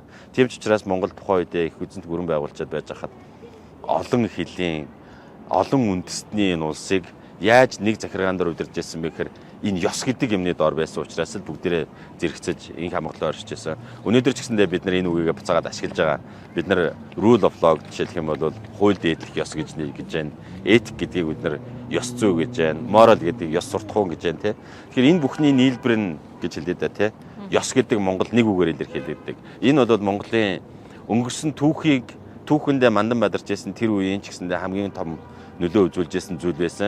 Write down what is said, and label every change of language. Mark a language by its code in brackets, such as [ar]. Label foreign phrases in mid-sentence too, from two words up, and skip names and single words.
[mn] Тийм ч учраас Монгол тухайн үедээ их эзэнт гүрэн байгуулчаад байж хахад олон хэлийн, олон үндэстний энэ улсыг яаж нэг захиргаан дээр удирдах гэсэн бэ гэхээр энэ ёс гэдэг юмны доор байсан учраас л бүгдээрээ зэрэгцэж инх хамгаалал оршиж байсан. Өнөөдөр ч гэсэндээ бид нар энэ үгийг буцаагаад ашиглаж байгаа. Бид нар [en] rule of law [mn] жишээлх юм бол хууль дээдлэх ёс гэж байна. Этик гэдгийг бид нар ёс зүй гэж байна. Moral гэдэг ёс суртахуун гэж байна, тэ. Тэгэхээр энэ бүхний нийлбэр нь гэж хэлээд та, тэ. Ёс гэдэг Монгол нэг үгээр илэрхийлэгддэг. Энэ бол Монголын өнгөрсөн түүхэндээ мандан бадарч байсан тэр үеийн ч гэсэндээ хамгийн том нөлөө үзүүлж байсан зүйл байсан.